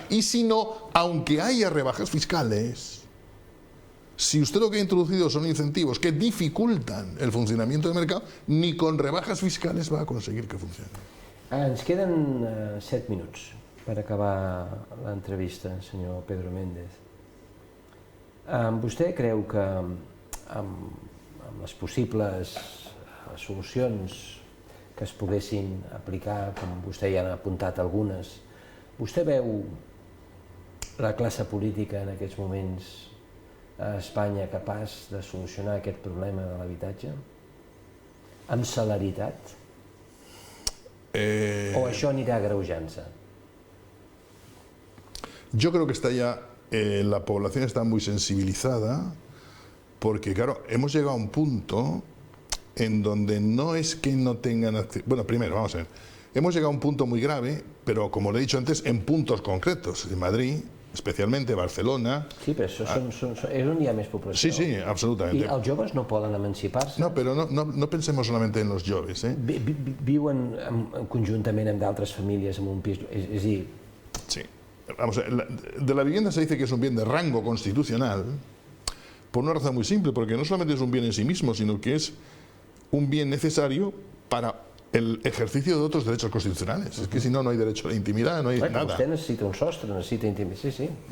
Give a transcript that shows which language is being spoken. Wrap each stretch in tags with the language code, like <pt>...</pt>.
<es>Y si no, aunque haya rebajas fiscales, si usted lo que ha introducido son incentivos que dificultan el funcionamiento del mercado, ni con rebajas fiscales va a conseguir que funcione.</es> <ca>Ens queden 7 minuts per acabar l'entrevista, senyor Pedro Méndez. Vostè creu que amb les possibles solucions que es poguessin aplicar, com vostè ja ha apuntat algunes, vostè veu la classe política en aquests moments a Espanya capaç de solucionar aquest problema de l'habitatge? Amb celeritat? O això anirà agreujant-se?</ca> <es>Yo creo que está ya, la población está muy sensibilizada, porque claro, hemos llegado a un punto en donde no es que no tengan acceso. Bueno, primero, vamos a ver, hemos llegado a un punto muy grave, pero como le he dicho antes, en puntos concretos, en Madrid, especialmente Barcelona.</es> <ca>Sí, però això és on hi ha més població.</ca> <es>Sí, sí, absolutamente.</es> <ca>I els joves no poden emancipar-se?</ca> <es>No, pero no pensemos solamente en los jóvenes.</es> <ca>Viuen conjuntament amb d'altres famílies en un pis, és a dir...</ca> <es>Sí, vamos a ver, de la vivienda se dice que es un bien de rango constitucional, por una razón muy simple, porque no solamente es un bien en sí mismo, sino que es un bien necesario para el ejercicio de otros derechos constitucionales. Es que si no, no hay derecho a la intimidad, no hay nada. Usted necesita un sostre, necesita intimidad, sí, sí.</es>